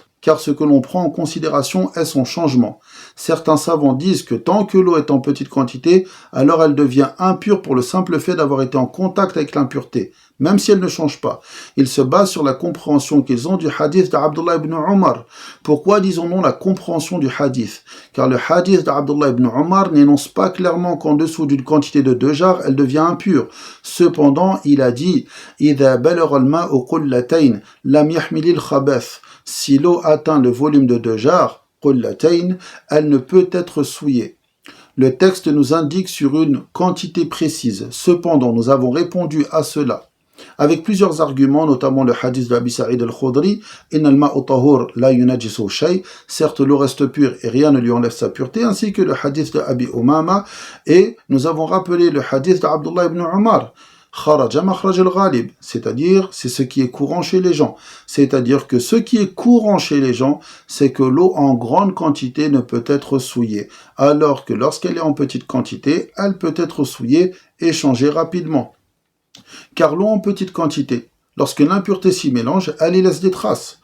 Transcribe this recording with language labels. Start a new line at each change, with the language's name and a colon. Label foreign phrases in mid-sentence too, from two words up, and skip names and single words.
French: Car ce que l'on prend en considération est son changement. Certains savants disent que tant que l'eau est en petite quantité, alors elle devient impure pour le simple fait d'avoir été en contact avec l'impureté, même si elle ne change pas. Ils se basent sur la compréhension qu'ils ont du hadith d'Abdullah ibn Omar. Pourquoi disons-nous la compréhension du hadith? Car le hadith d'Abdullah ibn Omar n'énonce pas clairement qu'en dessous d'une quantité de 2 jarres, elle devient impure. Cependant, il a dit «
Arabic: إِذَا بَلَغَ الْمَاءُ قُلَّتَيْنِ لَمْ يَحْمِلِ الْخَبَثِ
French: » Si l'eau atteint le volume de 2 jarres, elle ne peut être souillée. Le texte nous indique sur une quantité précise. Cependant, nous avons répondu à cela avec plusieurs arguments, notamment le hadith de Abi Sa'id al-Khudri,
Arabic: إن الماء طهور لا ينجسه شيء,
French: certes l'eau reste pure et rien ne lui enlève sa pureté, ainsi que le hadith de Abi Umama, et nous avons rappelé le hadith d'Abdullah ibn Umar.
Arabic: خرج مخرج الغالب,
French: c'est-à-dire c'est ce qui est courant chez les gens. C'est-à-dire que ce qui est courant chez les gens, c'est que l'eau en grande quantité ne peut être souillée, alors que lorsqu'elle est en petite quantité, elle peut être souillée et changée rapidement. Car l'eau en petite quantité, lorsque l'impureté s'y mélange, elle y laisse des traces.